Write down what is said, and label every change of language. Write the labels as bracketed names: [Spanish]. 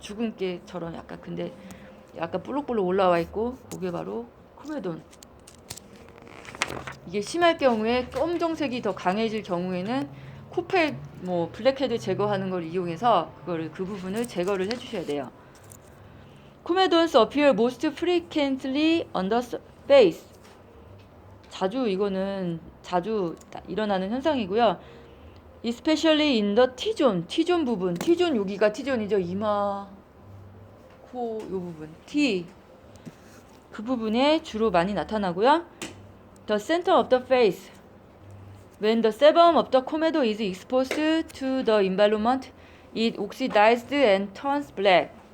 [Korean] 죽은 깨처럼 약간, 근데 약간 볼록볼록 올라와 있고, 그게 바로 코메돈. 이게 심할 경우에 검정색이 더 강해질 경우에는 코팩 뭐 블랙헤드 제거하는 걸 이용해서 그 부분을 제거를 해주셔야 돼요. [English] Comedons appear most frequently on the face. [Korean] 이거는 자주 일어나는 현상이고요. [English] Especially in the T-zone [Korean] 부분. T-zone, 여기가 T-zone이죠. 이마, 코, 요 부분. 그 부분에 주로 많이 나타나고요. [English] The center of the face. When the sebum of the comedo is exposed to the environment, it oxidizes and turns black.